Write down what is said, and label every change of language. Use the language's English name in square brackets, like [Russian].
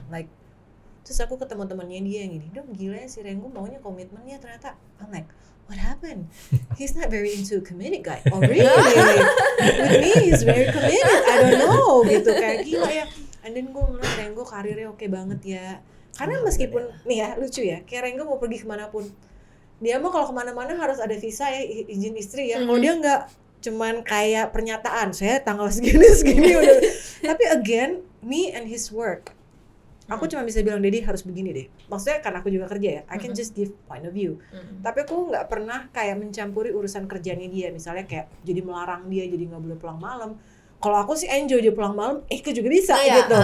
[Indonesian] Like, terus aku ketemu temannya dia yang gini, Dom gila ya si Renggo maunya komitmennya ternyata. [English] I'm like, what happened? He's not very into a committed guy. Oh really? With me he's very committed. I don't know [Indonesian] gitu, kayak gila ya. [English] And then [Indonesian] gue ngeliat Renggo karirnya oke banget ya. Karena meskipun nih ya lucu ya, kayak Renggo mau pergi kemanapun, dia mah kalau kemana-mana harus ada visa ya, izin istri ya. Kalau dia nggak, cuman kayak pernyataan, saya tanggal segini udah. Tapi again, [English] me and his work, [Indonesian] aku cuma bisa bilang Dedi harus begini deh. Maksudnya kan aku juga kerja ya, [English] I can just give point of view. [Indonesian] Tapi aku nggak pernah kayak mencampuri urusan kerjanya dia. Misalnya kayak jadi melarang dia jadi nggak boleh pulang malam. Kalau aku sih enjoy dia pulang malam, juga bisa gitu.